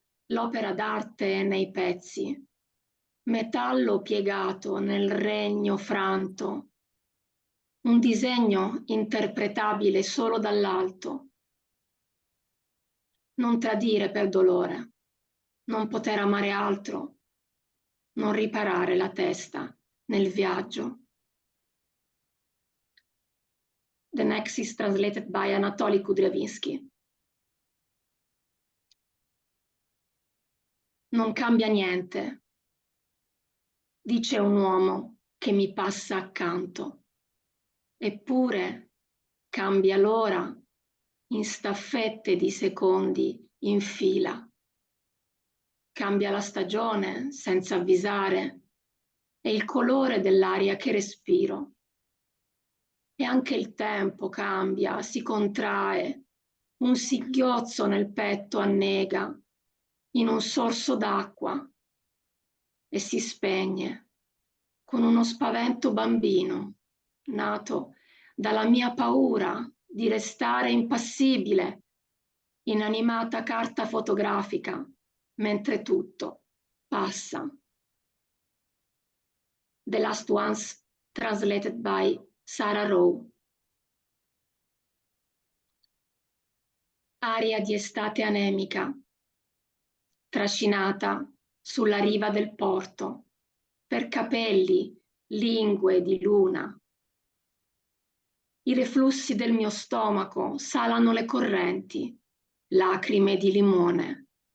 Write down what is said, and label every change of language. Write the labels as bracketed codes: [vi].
[it] L'opera d'arte nei pezzi, metallo piegato nel regno franto, un disegno interpretabile solo dall'alto. Non tradire per dolore, non poter amare altro, non riparare la testa nel viaggio. [en] The next is translated by Anatoly Kudryavinsky. [it] Non cambia niente, dice un uomo che mi passa accanto. Eppure cambia l'ora in staffette di secondi in fila. Cambia la stagione senza avvisare e il colore dell'aria che respiro. E anche il tempo cambia, si contrae, un singhiozzo nel petto annega in un sorso d'acqua e si spegne con uno spavento bambino nato dalla mia paura di restare impassibile, inanimata carta fotografica, mentre tutto passa. [en] The Last Ones, translated by Sarah Rowe. [it] Aria di estate anemica, trascinata sulla riva del porto, per capelli, lingue di luna. I reflussi del mio stomaco salano le correnti, lacrime di limone.